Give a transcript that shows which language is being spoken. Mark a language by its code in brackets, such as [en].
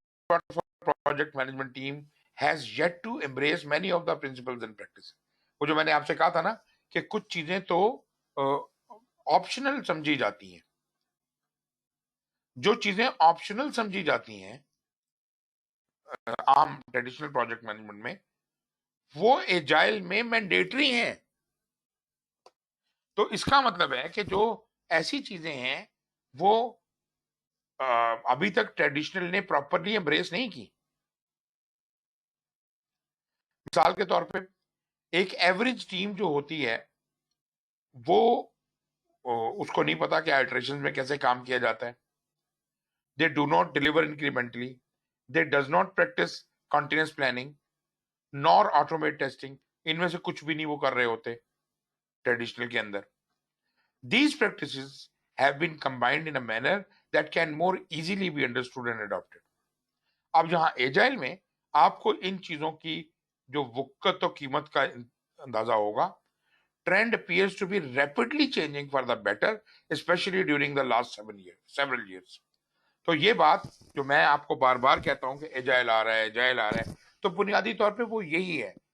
[en] Project management team has yet to embrace many of the principles and practices। [hi] वो जो मैंने आपसे कहा था ना कि कुछ चीजें तो ऑप्शनल समझी जाती हैं, जो चीजें ऑप्शनल समझी जाती हैं आम ट्रेडिशनल प्रोजेक्ट मैनेजमेंट में, वो एजाइल में मैंडेटरी हैं। तो इसका मतलब है कि जो ऐसी चीजें हैं वो अभी तक ट्रेडिशनल ने प्रॉपरली एम्ब्रेस नहीं की। मिसाल के तौर पे एक एवरेज टीम जो होती है वो उसको नहीं पता कि आइटरेशन में कैसे काम किया जाता है। [en] They do not deliver incrementally, they does not practice continuous planning nor automate testing. [hi] इनमें से कुछ भी नहीं वो कर रहे होते ट्रेडिशनल के अंदर। [en] These practices have been combined in a manner that can more easily be understood and adopted। [hi] अब जहां एजाइल में आपको इन चीजों की जो वक़्त और कीमत का अंदाजा होगा, [en] trend appears to be rapidly changing for the better, especially during the last several years। [hi] तो ये बात जो मैं आपको बार बार कहता हूं कि एजाइल आ रहा है, एजाइल आ रहा है, तो बुनियादी तौर पे वो यही है।